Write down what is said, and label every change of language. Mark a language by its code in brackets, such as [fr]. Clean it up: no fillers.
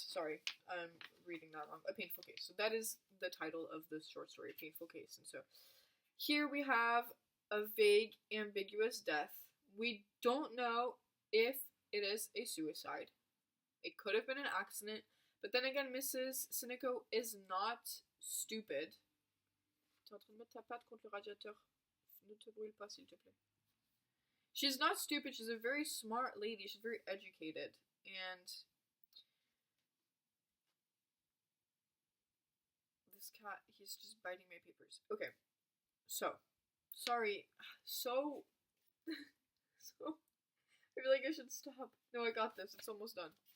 [en] Sorry, I'm reading that wrong. A painful case. So that is the title of the short story, A Painful Case. And so here we have a vague, ambiguous death. We don't know if it is a suicide. It could have been an accident. But then again, Mrs. Sinico is not stupid. [fr] T'es en train de mettre ta patte contre le radiateur. Ne te brûle pas, s'il te plaît. [en] She's not stupid. She's a very smart lady. She's very educated. And this cat, he's just biting my papers. Okay. So, sorry. So, I feel like I should stop. No, I got this. It's almost done.